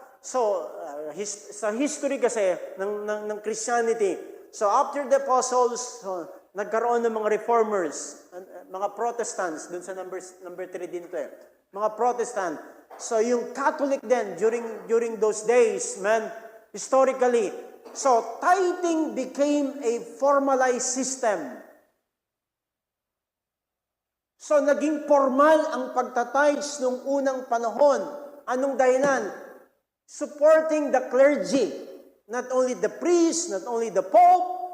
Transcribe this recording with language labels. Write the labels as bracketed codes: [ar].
[tl] So, sa history kasi ng Christianity, so [en] after the apostles, [tl] nagkaroon ng mga reformers, mga Protestants, dun sa number 3 din ito eh. Mga Protestant. [en] So yung Catholic then, during those days, historically, so tithing became a formalized system. [tl] So naging formal ang pagtitithes nung unang panahon. Anong dahilan? [en] Supporting the clergy. Not only the priest, not only the pope.